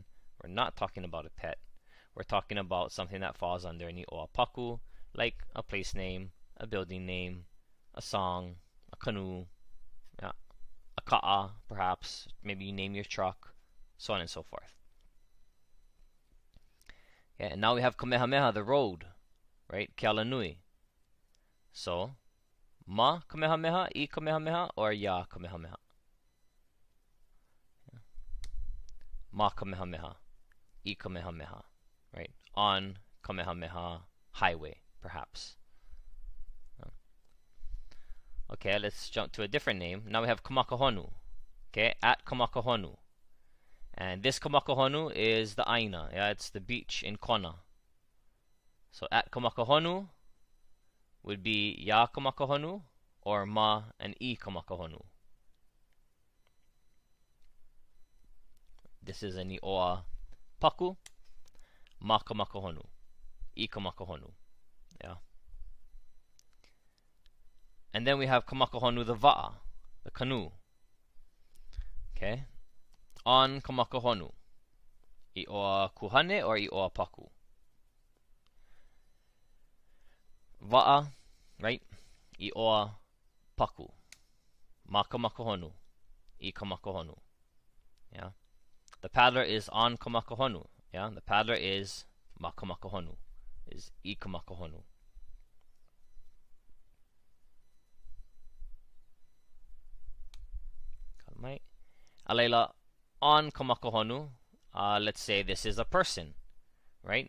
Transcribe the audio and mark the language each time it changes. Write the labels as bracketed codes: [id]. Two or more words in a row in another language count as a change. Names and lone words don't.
[en] We're not talking about a pet. We're talking about something that falls under an [haw] iʻoa paku, [en] like a place name, a building name, a song, a canoe, yeah, a ka'a, perhaps. Maybe you name your truck, so on and so forth. Yeah, and now we have kamehameha, the road, right? [haw] Ke alanui. [en] So, ma kamehameha, I kamehameha, or ya kamehameha? Yeah. Ma kamehameha, I kamehameha. Right, on kamehameha highway, perhaps. Okay, let's jump to a different name. Now we have kamakahonu. Okay, at kamakahonu. And this kamakahonu is the aina. Yeah, it's the beach in Kona. So at kamakahonu would be ya kamakahonu or ma and I kamakahonu. This is an [haw] iʻoa paku, [en] ma kamakahonu, I kamakahonu. Yeah. And then we have kamakahonu the va'a, the canoe. Okay. On kamakahonu, [haw] iʻoa kuhane [en] or [haw] iʻoa paku. [en] Va'a, right? [haw] Iʻoa paku. [en] Ma kamakahonu, I kamakahonu. Yeah. The paddler is on kamakahonu. Yeah. The paddler is ma kamakahonu, is I kamakahonu. Alela, on kamakahonu, let's say this is a person, right?